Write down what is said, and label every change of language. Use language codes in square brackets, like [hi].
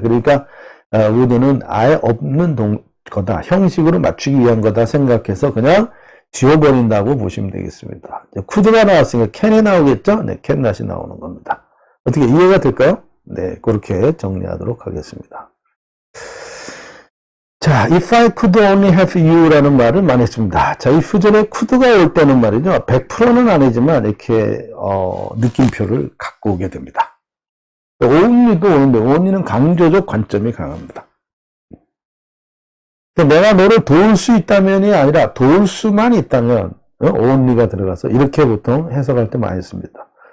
[ko] 그러니까 would는 아예 없는 거다. 형식으로 맞추기 위한 거다 생각해서 그냥 지워버린다고 보시면 되겠습니다. could가 나왔으니까 can이 나오겠죠? 네, can not이 나오는 겁니다. 어떻게 이해가 될까요? 네, 그렇게 정리하도록 하겠습니다. 자, [en] if I could only have you [ko] 라는 말을 많이 했습니다. 자, if 전에 could가 올 때는 말이죠. 100%는 아니지만 이렇게 느낌표를 갖고 오게 됩니다. only도 오는데 only는 강조적 관점이 강합니다. 내가 너를 도울 수 있다면이 아니라 도울 수만 있다면 only가 들어가서 이렇게 보통 해석할 때 많이 씁니다.